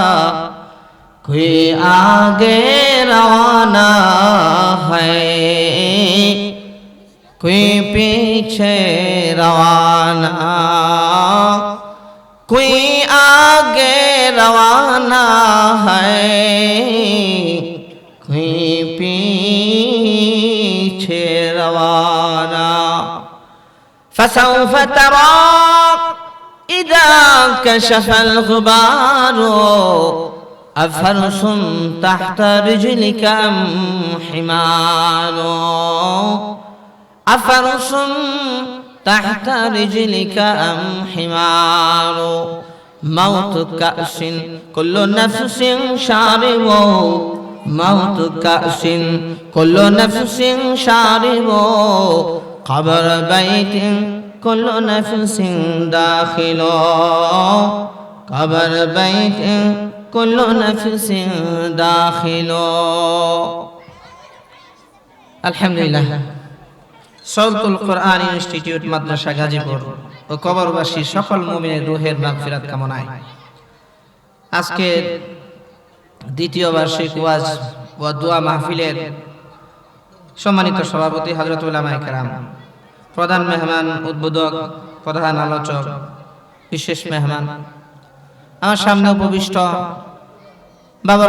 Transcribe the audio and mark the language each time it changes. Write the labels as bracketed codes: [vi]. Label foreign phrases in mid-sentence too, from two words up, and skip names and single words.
[hi] कोई आगे रवाना है, कोई पीछे रवाना, कोई आगे रवाना है, कोई पीछे रवाना। [ar] فسوف ترى إذا كشف الغبار، أفرس تحت رجلك أم حمار، أفرس تحت رجلك أم حمار. موت كأس كل نفس شاربه، موت كأس كل نفس شاربه، قبر بيت كل نفس داخله، قبر بيت كل نفس داخله. الحمد لله. [bn] সৌতুল কোরআন ইনস্টিটিউট মাদ্রাসা গাজীপুর ও কবরবাসী সকল মুমিনের রূহের মাগফিরাত কামনায় আজকে দ্বিতীয় বার্ষিক ওয়াজ ও দোয়া মাহফিলের সম্মানিত সভাপতি হযরত উলামায়ে কেরাম, প্রধান মেহমান, উদ্বোধক, প্রধান আলোচক, বিশেষ মেহমান, আমার সামনে উপবিষ্ট বাবার